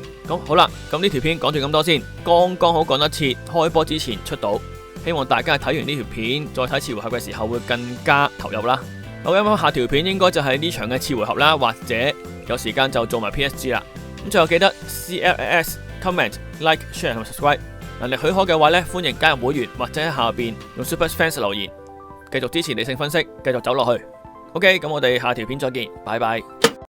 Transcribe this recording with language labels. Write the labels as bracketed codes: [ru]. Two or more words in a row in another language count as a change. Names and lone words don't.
[yue] 咁好啦，咁呢條片講住咁多先，剛剛好趕得切開波之前出到。希望大家睇完呢條片再睇次回合嘅時候會更加投入啦。好，咁下條片應該就係呢場嘅次回合啦，或者有時間就做埋 PSG 啦。咁最後記得 [en] CLS comment like share [yue] 同 subscribe， 能力許可嘅話呢，歡迎加入會員或者喺下邊用 Super Fans 留言，繼續支持理性分析，繼續走落去。OK，咁我哋下條片再見，拜拜。